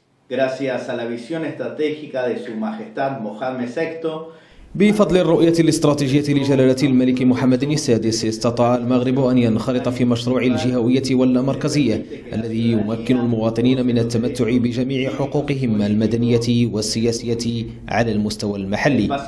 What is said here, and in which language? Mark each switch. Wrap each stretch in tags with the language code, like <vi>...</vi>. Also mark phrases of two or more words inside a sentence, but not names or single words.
<es>gracias a la visión estratégica de su majestad Mohammed VI.</es> <ar>بفضل الرؤية الاستراتيجية لجلالة الملك محمد السادس استطاع المغرب أن ينخرط في مشروع الجهوية واللامركزية الذي يمكن المواطنين من التمتع بجميع حقوقهم المدنية والسياسية على المستوى المحلي.</ar>